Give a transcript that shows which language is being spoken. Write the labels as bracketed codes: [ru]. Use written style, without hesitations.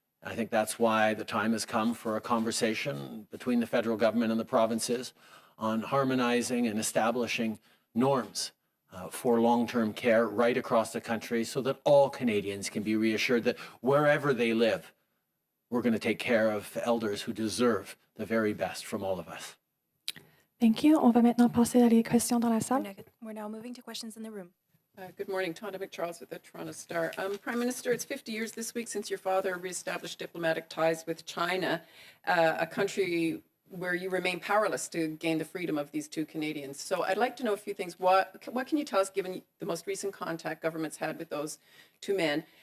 [en] I think that's why the time has come for a conversation between the federal government and the provinces on harmonizing and establishing norms for long-term care right across the country so that all Canadians can be reassured that wherever they live, we're going to take care of elders who deserve the very best from all of us. Thank you. [fr] On va maintenant passer à les questions dans la salle. [en] We're now moving to questions in the room. Good morning, Tonda McCharles with the Toronto Star. Prime Minister, it's 50 years this week since your father reestablished diplomatic ties with China, a country where you remain powerless to gain the freedom of these two Canadians. So I'd like to know a few things. What can you tell us, given the most recent contact governments had with those two men?